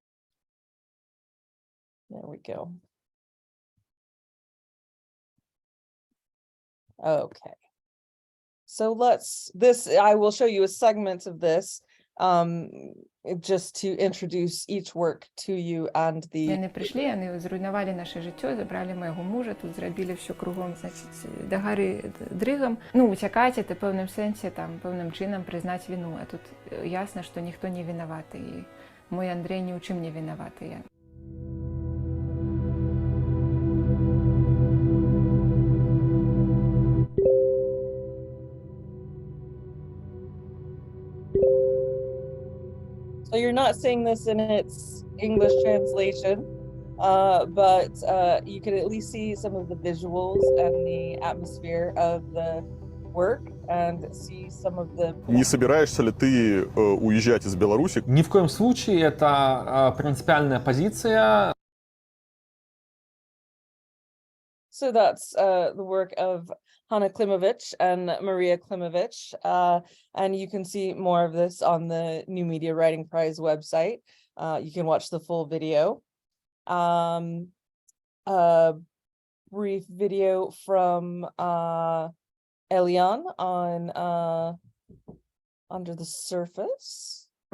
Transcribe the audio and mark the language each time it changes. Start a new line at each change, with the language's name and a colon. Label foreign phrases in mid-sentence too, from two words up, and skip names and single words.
English: There we go. Okay. So I will show you a segment of this just to introduce each work to you and the...
Belarusian: Яны прыйшлі, яны зруйнавалі наша жыццё, забралі майго мужа, тут зрабілі ўсё кругом, значыць, да гары дрыгам. Ну, уцякаць это пэўным сэнсе, там, пэўным чынам прызнаць віну. А тут ясна, што ніхто не вінаваты. І мой Андрэй ні ў чым не вінаваты.
English: So you're not seeing this in its English translation, but you can at least see some of the visuals and the atmosphere of the work and see some of the...
Russian: Не собираешься ли ты уезжать из Беларуси? Ни в коем случае, это принципиальная позиция.
English: So that's the work of Hanna Klimovich and Maria Klimovich, and you can see more of this on the New Media Writing Prize website. You can watch the full video. A brief video from Eliane on Under the Surface.